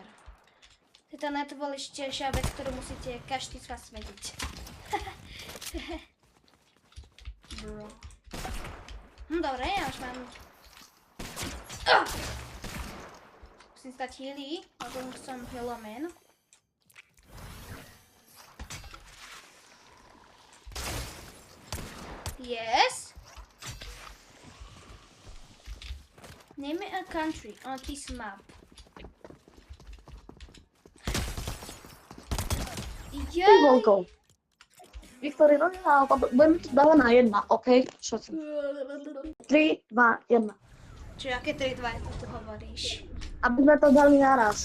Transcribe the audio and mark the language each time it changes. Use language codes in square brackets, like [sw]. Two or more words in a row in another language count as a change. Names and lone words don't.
[sk] To je tá najdôležitejšia vec, ktorú musíte každý z vás vedieť. Bro. Dobre, ja už mám... Musím stať healy, lebo som healoman. [en] Yes. Name a country on this map. [sk] Ty volko. Viktory, budeme to dávať na jedna, OK? Čo si? 3, 2, 1. Čiže aké 3, 2, ako tu hovoríš? Aby sme to dali naraz.